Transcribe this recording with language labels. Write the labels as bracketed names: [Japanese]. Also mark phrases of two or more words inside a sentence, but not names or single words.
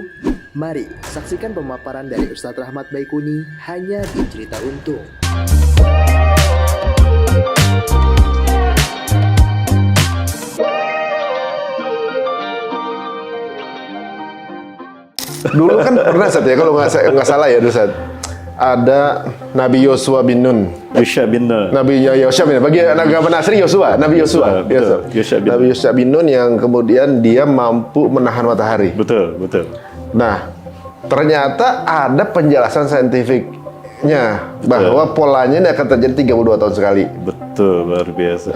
[Indonesian] Mari saksikan pemaparan dari Ustadz Rahmat Baikuni hanya di Cerita Untung. Dulu kan pernah Sat ya, kalau nggak salah ya Sat, ada Nabi Yosua bin Nun. Yosua bin Nun. Nabi Yosua bin Nun. Bagi agama Nasri Yosua, Nabi Yosua. Nabi Yosua bin Nun yang kemudian dia mampu menahan matahari. Betul, betul. Nah, ternyata ada penjelasan saintifiknya bahwa polanya ini akan terjadi 32 tahun sekali. Betul, luar biasa.